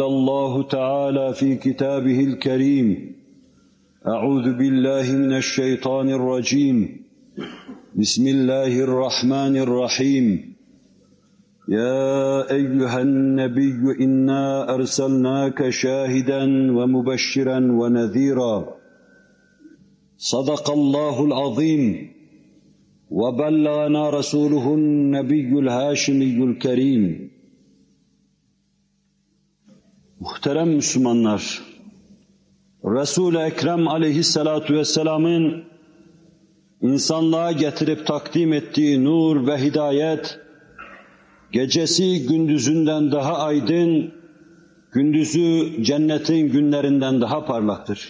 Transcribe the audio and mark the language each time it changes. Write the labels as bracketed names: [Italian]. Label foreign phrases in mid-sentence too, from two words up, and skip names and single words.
[Arabic] الله تعالى في كتابه الكريم أعوذ بالله من الشيطان الرجيم بسم الله الرحمن الرحيم يا أيها النبي إنا أرسلناك شاهدا ومبشرا ونذيرا صدق الله العظيم وبلغنا رسوله النبي الهاشمي الكريم. [Turkish] Muhterem Müslümanlar, Resul-i Ekrem aleyhissalatu vesselamın insanlığa getirip takdim ettiği nur ve hidayet, gecesi gündüzünden daha aydın, gündüzü cennetin günlerinden daha parlaktır.